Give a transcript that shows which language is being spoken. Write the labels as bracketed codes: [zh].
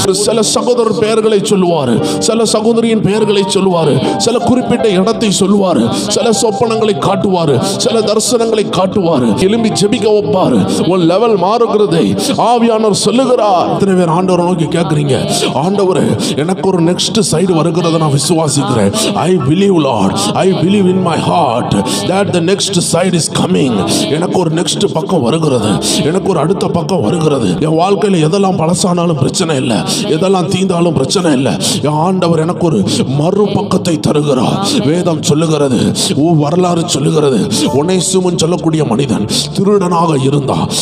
[ta] சில சகோதரர் பெயர்களை சொல்லுவாரு, சில சகோதரியின் பெயர்களை சொல்லுவாரு, சில குறிப்பிட்ட இடத்தை சொல்லுவாரு, சில சொப்பனங்களை காட்டுவாரு, சில தரிசனங்களை காட்டுவாரு. எழும்பி ஜெபிக்க வைப்பாரு. உன் லெவல் மாறுகிறதை ஆவியானவர் சொல்லுகிறார். இத்தனை பேர் ஆண்டவரை நோக்கி கேட்கிறீங்க, ஆண்டவரே எனக்கு ஒரு நெக்ஸ்ட் சைடு வருகிறத நான் விசுவாசிக்கிறேன். [en] I believe Lord, I believe in my heart that the next side is coming. [ta] எனக்கு ஒரு நெக்ஸ்ட் பக்கம் வருகிறது, எனக்கு ஒரு அடுத்த பக்கம் வருகிறது. என் வாழ்க்கையில் எதெல்லாம் பழசானாலும் பிரச்சனை இல்லை, எதெல்லாம் தீந்தாலும் பிரச்சனை இல்லை. என் ஆண்டவர் எனக்கு ஒரு மறுபக்கத்தை தருகிறார். வேதம் சொல்லுகிறது, வரலாறு சொல்லுகிறது, ஒனேசிமுன்னு சொல்லக்கூடிய மனிதன் திருடனாக இருந்தான்.